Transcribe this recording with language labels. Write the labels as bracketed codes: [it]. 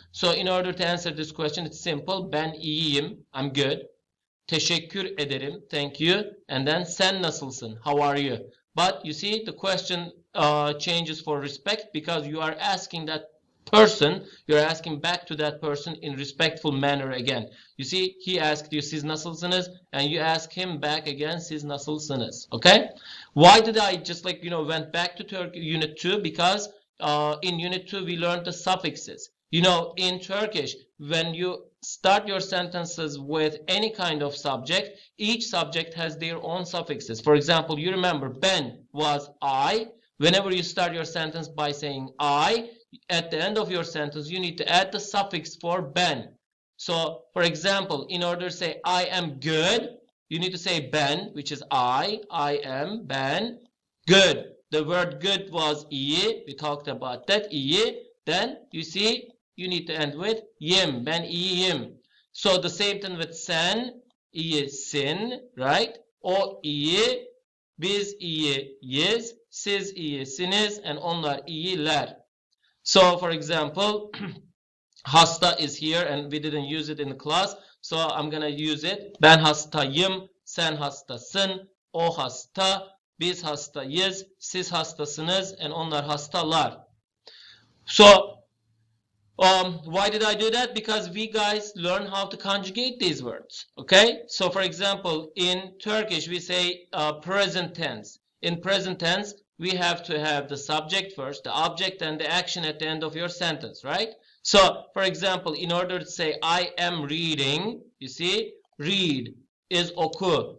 [en] So in order to answer this question, it's simple. [tr] Ben iyiyim, [en] I'm good. [tr] Teşekkür ederim, [en] thank you. And then [tr] sen nasılsın, [en] how are you? But you see, the question changes for respect because you are asking that person, you're asking back to that person in respectful manner again. You see, he asked you [tr] siz nasılsınız, [en] and you ask him back again siz nasılsınız. Okay? Why did I just like, you know, went back to Unit 2? Because in Unit 2 we learned the suffixes. You know, in Turkish, when you start your sentences with any kind of subject, each subject has their own suffixes. For example, you remember ben was I. Whenever you start your sentence by saying I, at the end of your sentence, you need to add the suffix for ben. So, for example, in order to say I am good, you need to say ben, which is I am, ben, good. The word good was iyi, we talked about that, iyi. Then, you see, you need to end with yim, [tr] ben iyiyim. [en] So, the same thing with [tr] sen, iyisin, [en] right? [tr] O iyi, biz iyiyiz, siz iyisiniz, and onlar iyiler. [en] So, for example, hasta is here and we didn't use it in the class. So, I'm going to use it. [tr] Ben hastayım, sen hastasın, o hasta, biz hastayız, siz hastasınız, and onlar hastalar. So, [en] Why did I do that? Because we guys learn how to conjugate these words. Okay, so for example, in Turkish we say present tense. In present tense, we have to have the subject first, the object, and the action at the end of your sentence, right? So, for example, in order to say I am reading, you see, read is oku.